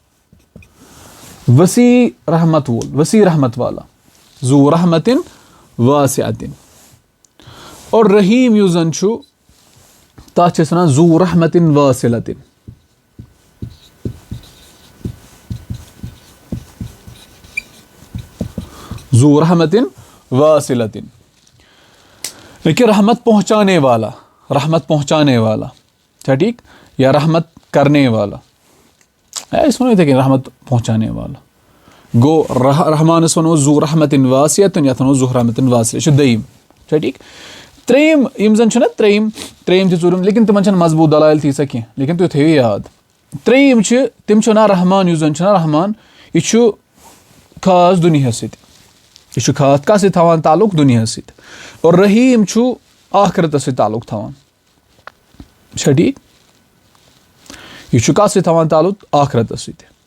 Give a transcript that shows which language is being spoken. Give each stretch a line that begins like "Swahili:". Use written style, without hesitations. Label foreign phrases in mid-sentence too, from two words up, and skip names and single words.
Kashmiri: وسیع رحمت وول
Urdu: وسیع رحمت والا
Arabic: ذوٗ رحمتن واسعتن
Kashmiri: اور رحیٖم یُس زن چھُ تتھ چھِ أسۍ وَنان
Arabic: ذوٗ رحمتن واصلتن ذوٗ رحمتن واصلتن
Kashmiri: لیکن
Urdu: رحمت پہنچانے والا
Kashmiri: چھا ٹھیٖک یا
Urdu: رحمت کرنے والا
Kashmiri: أسۍ وَنو یِتھٕے کٔنۍ
Urdu: رحمت پہنچانے والا
Kashmiri: گوٚو رحمانس وَنو
Arabic: ذوٗ رحمتن واسعتن
Kashmiri: یتھ وَنو
Arabic: ذوٗ رحمتن واصلہ
Kashmiri: یہِ چھُ دوٚیِم چھا ٹھیٖک ترٛیٚیِم یِم زن چھِنہ ترٛیٚیِم تہِ ژوٗرِم لیکن تِمن چھنہٕ مضبوٗط دلایل تیٖژاہ کینٛہہ لیکن تُہۍ تھٲیِو یاد ترٛیٚیِم چھِ تِم چھِ وَنان رحمان یُس زن چھُنہ رحمان یہِ چھُ خاص دُنیاہس سۭتۍ یہِ چھُ خاص کتھ سۭتۍ تھاوان تعلق دُنیاہس سۭتۍ اور رحیٖم چھُ آخرتس سۭتۍ تعلق تھاوان چھا ٹھیٖک یہِ چھُ کتھ سۭتۍ تھاوان تعلق آخرتس سۭتۍ